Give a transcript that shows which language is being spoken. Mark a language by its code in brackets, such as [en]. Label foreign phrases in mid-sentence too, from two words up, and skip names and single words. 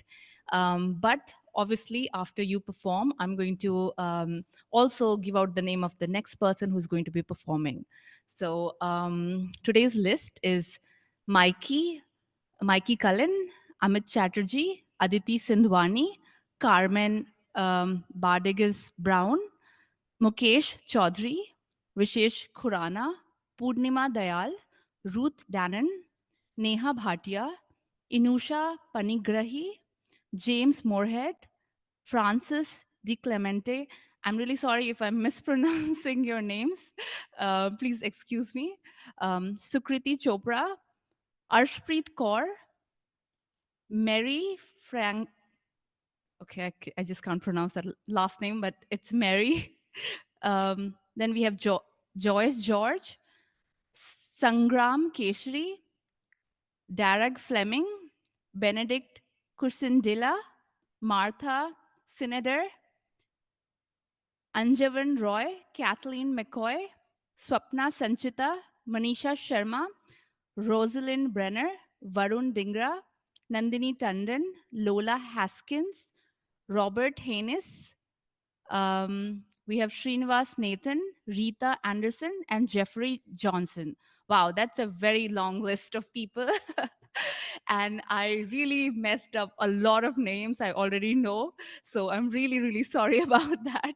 [en] But obviously, after you perform, I'm going to also give out the name of the next person who's going to be performing. So today's list is Mikey, Mikey Cullen, Amit Chatterjee, Aditi Sindwani, Carmen Bardequez-Brown, Mukesh Choudhary, Vishesh Khurana, Poornima Dayal, Ruth Danon, Neha Bhatia, Inusha Panigrahi, James Morehead, Francis DiClemente. I'm really sorry if I'm mispronouncing your names. Please excuse me. Sukriti Chopra, Arshpreet Kaur, Mary Frank. Okay, I just can't pronounce that last name, but it's Mary. Then we have Joyce George, Sangram Keshri, Daragh Fleming, Benedicte Kusendila, Martha Cinader, Anjandev Roy, Kathleen McCoy, Swapna Sanchita, Manisha Sharma, Rosalind Brenner, Varun Dingra, Nandini Tandon, Lola Haskins, Robert Haynes. We have Srinivas Nathan, Rita Anderson, and Geoffrey Johnson. Wow, that's a very long list of people. And I really messed up a lot of names I already know. So I'm really, really sorry about that.